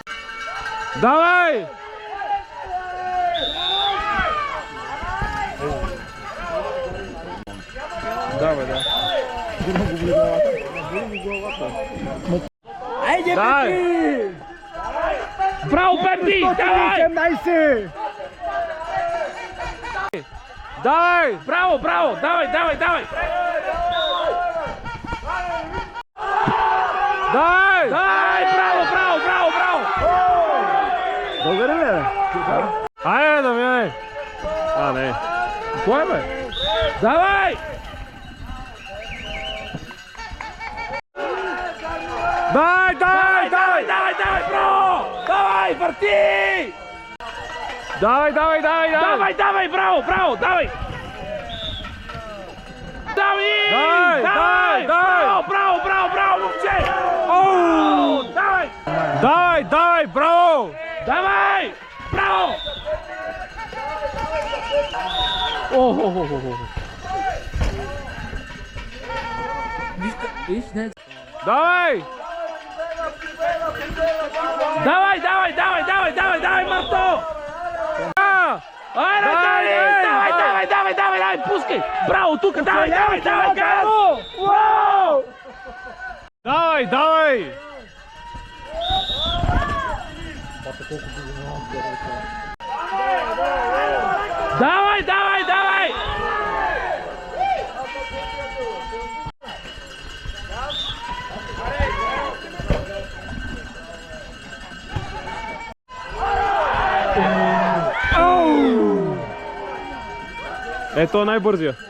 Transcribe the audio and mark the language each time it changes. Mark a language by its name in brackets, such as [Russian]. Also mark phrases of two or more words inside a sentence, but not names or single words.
[Bulgarian] Давай! Давай, да. Айде, Дай! Пети! Браво, Пепи! Давай! 18! Давай! Браво, браво! Давай, давай, давай! Давай! Давай! Браво, браво, браво, браво! Българин ли, бе? Айде, да минай! А, не. Кой бе? Давай! Дай, дай, давай, давай, давай, браво! Давай, върти! Давай, давай, давай, давай! Давай, давай, браво, браво, давай! Давай! Давай, давай, давай! Браво, браво, браво, момче! Оу! Давай! Давай, давай, браво! Давай! Браво! Давай! Давай, давай, давай, давай, давай, давай, Марто! Айде, давай, давай, давай, давай, давай, давай, пускай! Браво, тук, давай, давай, давай, газ! Браво! Давай, давай! Давай, давай, давай! Ето най-бързия.